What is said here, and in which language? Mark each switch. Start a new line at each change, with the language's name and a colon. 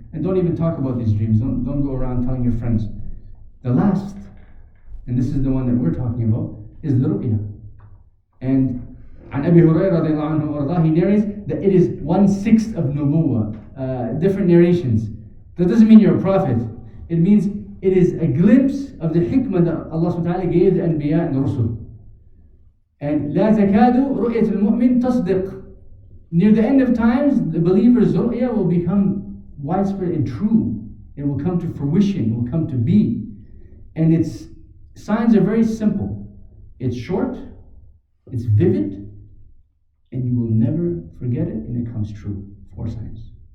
English: And don't even talk about these dreams. Don't go around telling your friends. The last, and this is the one that we're talking about, is the ru'ya. And عن أبي هريرة رضي الله عنه وأرضاه, he narrates that it is 1/6 of nubuwah. Different narrations. That doesn't mean you're a prophet. It means it is a glimpse of the hikmah that Allah subhanahu wa ta'ala gave the anbiya and the rusul.
Arabic: And لا تكاد رؤية المؤمن تصدق.
English: Near the end of times, the believer's ru'ya will become widespread and true. It will come to fruition, it will come to be. And its signs are very simple. It's short, it's vivid, and you will never forget it, and it comes true. 4 signs.